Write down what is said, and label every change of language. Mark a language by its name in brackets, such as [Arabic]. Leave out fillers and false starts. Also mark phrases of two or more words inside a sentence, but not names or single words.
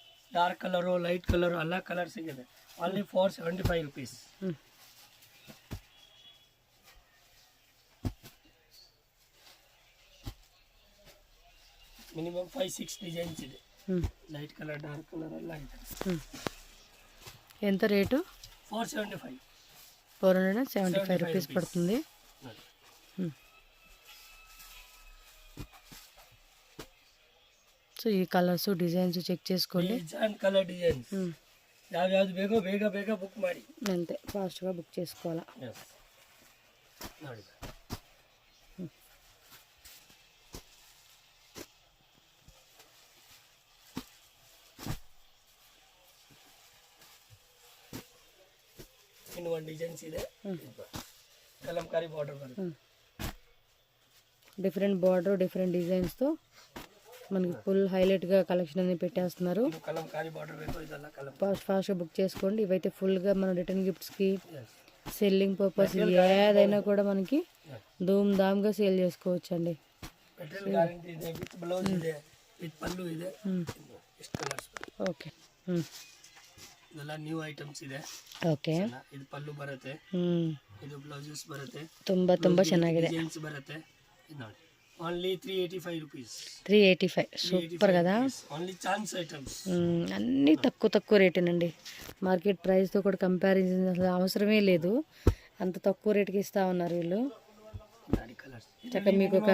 [English] dark colour light colour [Kannada] ಎಲ್ಲ ಕಲರ್ ಸಿಗುತ್ತೆ. ಓನ್ಲಿ 475 rupees. ಮಿನಿಮಮ್ 5-6 ಡಿಸೈನ್ಸ್ ಇದೆ. [English] light colour dark colour [Kannada] ಎಲ್ಲ ಇದೆ. [Telugu] ఎంత రేటు? 475. 475 రూపీస్ పడుతుంది. సో ఈ కలర్స్ డిజైన్స్ చెక్ చేసుకోండి. [English] design colour designs [Kannada] ಯಾವ್ಯಾವ್ದು ಬೇಕೋ ಬೇಗ ಬೇಗ ಬುಕ್ ಮಾಡಿ. [Telugu] అంతే ఫాస్ట్గా బుక్ చేసుకోవాలా. [Kannada] ನೋಡಿ ಇನ್ನು ಒಂದು ಡಿಸೈನ್ಸ್ ಇದೆ. ಕಲಂಕಾರಿ ಬಾರ್ಡರ್ ಬರುತ್ತೆ. [Telugu] డిఫరెంట్ బార్డర్ డిఫరెంట్ డిజైన్స్తో మనకి ఫుల్ హైలైట్గా కలెక్షన్ అనేది పెట్టేస్తున్నారు. కలంకారీ బార్డర్ [Kannada] ಬೇಕು ಇದೆಲ್ಲ ಕಲಂ [Telugu] ఫాస్ట్గా బుక్ చేసుకోండి. ఇవైతే ఫుల్గా మనం రిటర్న్ గిఫ్ట్స్కి సెల్లింగ్ పర్పస్ ఏదైనా కూడా మనకి ధూమ్ ధామ్గా సేల్ చేసుకోవచ్చు అండి. మెటీరియల్ గ్యారంటీ ಇದೆ, విత్ బ్లౌజ్ ಇದೆ, విత్ పల్ಲು ಇದೆ. [Kannada] ಎಷ್ಟು ಕಲರ್ಸ್. [Telugu] ఓకే [Kannada] ಇದೆಲ್ಲ ನ್ಯೂ ಐಟಮ್ಸ್ ಇದೆ. ಓಕೆ ಇದು ಪಲ್ಲು ಬರುತ್ತೆ, ಇದು ಬ್ಲೌಸಸ್ ಬರುತ್ತೆ. ತುಂಬಾ ಚೆನ್ನಾಗಿದೆ. ಡಿಸೈನ್ಸ್ ಬರುತ್ತೆ. ಇದು ನೋಡಿ [English] only 385 rupees. [Telugu] 385 సూపర్ కదా. [English] only chance items. [Telugu] అన్నీ తక్కువ రేటేనండి. మార్కెట్ ప్రైస్తో కూడా కంపారిజన్ అసలు అవసరమే లేదు. అంత తక్కువ రేటుకి ఇస్తూ ఉన్నారు వీళ్ళు. చక్కగా మీకు ఒక